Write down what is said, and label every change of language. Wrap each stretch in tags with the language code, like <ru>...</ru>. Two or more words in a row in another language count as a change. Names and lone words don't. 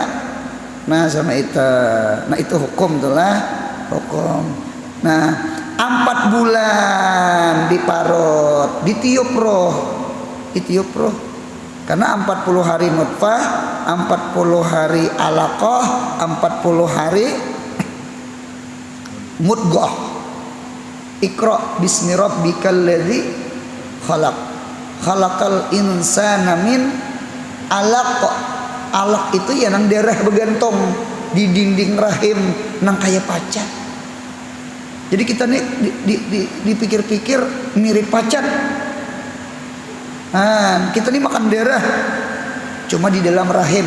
<bjn>Nah sama itu. Nah itu hukum tuh lah. Hukum. Nah 4 bulan diparot, ditiup roh. Karena 40 hari nutfah, 40 hari alaqah, 40 hari mudghah.</bjn> <ar>اقرأ باسم ربك الذي خلق. خلق الإنسان من علق.</ar> <bjn>Alaq itu ya nang darah bergantung di dinding rahim nang kaya pacat. Jadi kita nih dipikir-pikir mirip pacat. Nah, kita nih makan darah cuma di dalam rahim.</bjn>